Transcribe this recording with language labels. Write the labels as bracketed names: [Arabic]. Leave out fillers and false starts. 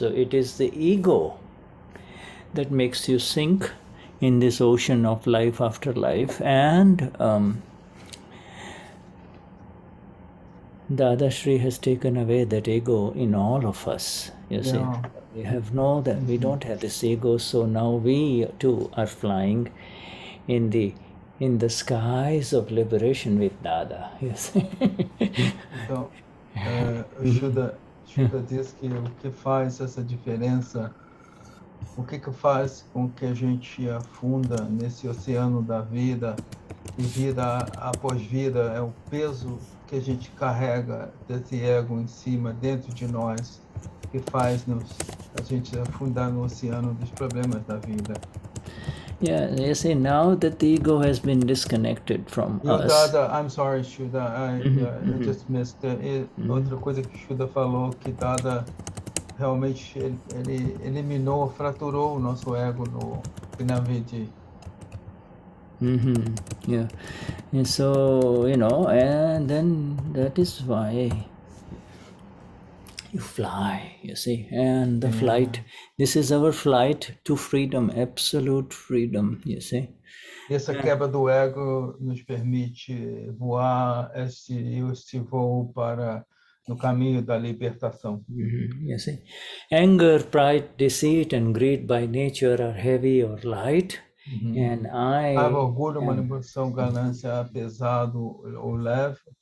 [English] So it is the ego that makes you sink in this ocean of life after life, and Dadashri has taken away that ego in all of us. You see, we have that we don't have this ego, so now we too are flying in the skies of liberation with Dada. Yes. [Portuguese] Então, o Shuddha diz que o que faz essa diferença o que faz com que a gente afunda nesse oceano da vida, e vida após vida é o peso que a gente carrega desse ego em cima, dentro de nós, que faz a gente afundar no oceano dos problemas da vida. [English] Yeah, you see, now that the ego has been disconnected from [Portuguese] E o [English] us. Dada, I'm sorry, Shuddha, I just missed it. [Portuguese] Outra coisa que Shuddha falou, que Dada realmente ele eliminou, fraturou o nosso ego no Gnani. [English] Yeah. And so, and then that is why you fly, you see. And the flight, this is our flight to freedom, absolute freedom, you see. [Portuguese] E essa quebra do ego nos permite voar este voo para no caminho da libertação. [English] You see, anger, pride, deceit, and greed by nature are heavy or light, and [Portuguese] Raiva, orgulho, manipulação, ganância, pesado ou leve.